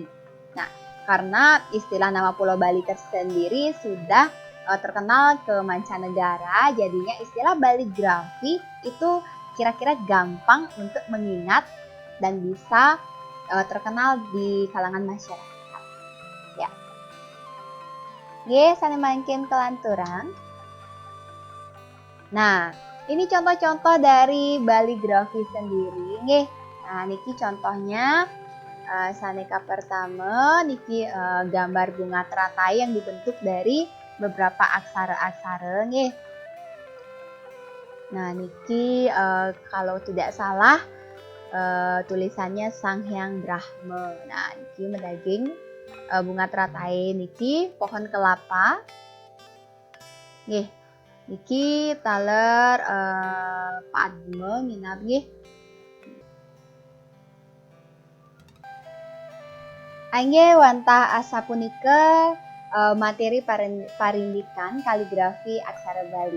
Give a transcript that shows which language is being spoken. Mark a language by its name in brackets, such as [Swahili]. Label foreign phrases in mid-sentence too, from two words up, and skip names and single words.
[Indonesian] Nah, karena istilah nama Pulau Bali tersendiri sudah terkenal ke mancanegara, jadinya istilah baligrafi itu kira-kira gampang untuk mengingat dan bisa terkenal di kalangan masyarakat. Ya. [Balinese] Nggih, sane mangkin kelanturan. [Indonesian] Nah, ini contoh-contoh dari baligrafi sendiri nggih. Nah, niki contohnya saneka pertama niki gambar bunga teratai yang dibentuk dari beberapa aksara-aksara nggih. Nah, niki kalau tidak salah tulisannya Sang Hyang Brahma. [Balinese] Nah, niki medaging [Indonesian] bunga teratai [Balinese] niki [Indonesian] pohon kelapa. [Balinese] Nggih. Niki taler Padma minab nggih. Angge wantah asa punika materi parindikan kaligrafi aksara Bali.